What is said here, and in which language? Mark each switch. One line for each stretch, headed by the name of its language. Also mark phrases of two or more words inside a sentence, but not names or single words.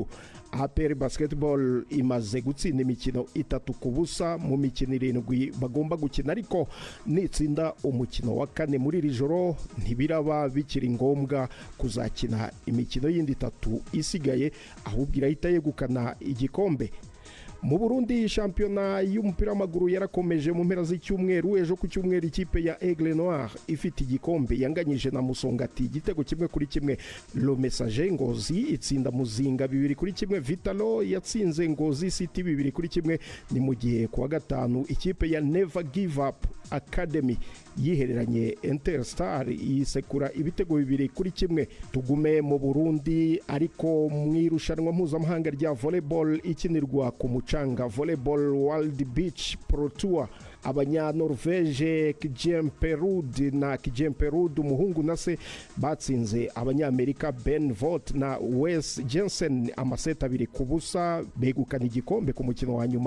Kinyarwanda: APR Basketball imaze gutsinda imikino 3-0 mu mikino 7 bagomba gukina, ariko nitsinda umukino wa kane muri iri joro ntibiraba bikiri ngombwa kuzakina imikino yindi 3 isigaye, ahubwo irahita yegukana igikombe. Mu Burundi shampiyona y'umupira w'amaguru yarakomeje mu mpera z'icyumweru. Ejo ku cyumweru ikipe ya Aigle Noir ifite igikombe yanganyije na Musongati igitego 1-1. Le Messager Ngozi itsinda Muzinga 2-1. Vitalo yatsinze Ngozi City 2-1. Ni mu gihe kwa gatanu ikipe ya Never Give Up Academy yihereranye Interstar yisekura ibitego 2-1. Tugume mu Burundi ariko mu irushanwa mpuzamahanga rya volleyball ikinirwa ku mucanga, Volleyball World Beach Pro Tour, abanya-Norvege Kjemperud na Kjemperud umuhungu na se batsinze abanyamerika Ben Vaught na Wes Jensen amaseta 2-0 begukana igikombe ku mukino wa nyuma.